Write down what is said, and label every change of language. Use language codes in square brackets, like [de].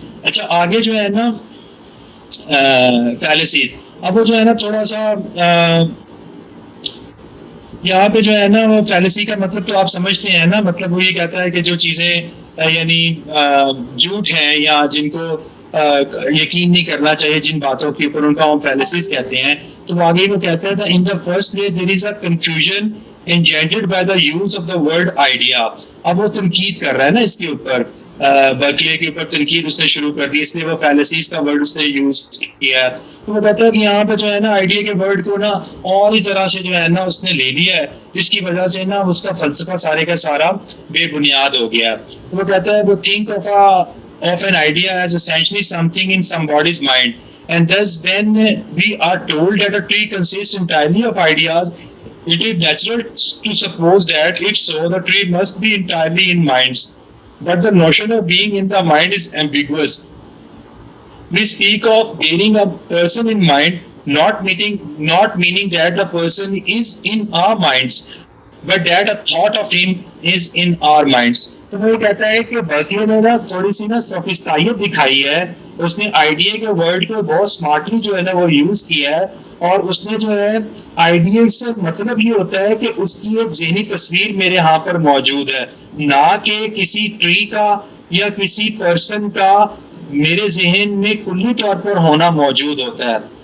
[ur] اچھا آگے جو ہے نا فیلسیز, اب وہ جو ہے نا تھوڑا سا یہاں پہ جو ہے نا وہ فیلسی کا مطلب تو آپ سمجھتے ہیں نا, مطلب وہ یہ کہتا ہے کہ جو چیزیں یعنی جھوٹ ہیں یا جن کو یقین نہیں کرنا چاہیے, جن باتوں کے اوپر, ان کا ہم فیلسیز کہتے ہیں. تو آگے وہ کہتا ہے [en] In the first place there is a confusion engendered by the use of the word idea. [ur] اب وہ تنقید کر رہا ہے نا اس کے اوپر, برکلے کے اوپر تنقید اس نے شروع کر دی, اس لیے وہ فیلسیز کا ورڈ اس نے یوز کیا. تو وہ کہتا ہے کہ یہاں پہ جو ہے نا آئیڈیا کے ورڈ کو نا اور ہی طرح سے جو ہے نا اس نے لے لیا ہے, جس کی وجہ سے نا اس کا فلسفہ سارے کا سارا بے بنیاد ہو گیا. تو وہ کہتا ہے وہ [en] think of an idea as essentially something in somebody's mind, and thus when we are told that a tree consists entirely of ideas, it is natural to suppose that if so, the tree must be entirely in minds. But the notion of being in the mind is ambiguous. We speak of bearing a person in mind, not meaning that the person is in our minds. but that a thought of him is in our minds. [ur] تو وہ کہتا ہے کہ Berkeley نے نا تھوڑی سی نا سوفسٹائیت دکھائی ہے, اس نے آئیڈیا کے ورڈ کو بہت اسمارٹلی جو ہے نا وہ یوز کیا ہے, اور اس نے جو ہے آئیڈیا سے مطلب یہ ہوتا ہے کہ اس کی ایک ذہنی تصویر میرے ہاں پر موجود ہے, نہ کہ کسی ٹری کا یا کسی پرسن کا میرے ذہن میں کلی طور پر ہونا موجود ہوتا ہے.